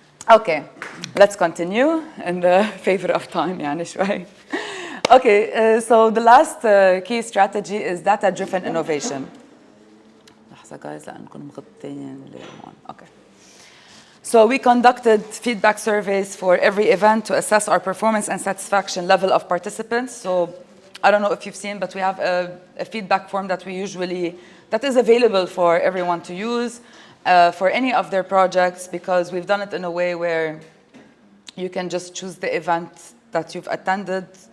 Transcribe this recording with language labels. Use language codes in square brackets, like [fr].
[en] Okay, let's continue in the favor of time [ar] يعني شوي. [en] Okay, so the last key strategy is data-driven innovation. [ar] لحظة guys لأنكم مغطين Okay. [en] So we conducted feedback surveys for every event to assess our performance and satisfaction level of participants. So I don't know if you've seen, but we have a feedback form that is available for everyone to use for any of their projects, because we've done it in a way where you can just choose the event that you've attended.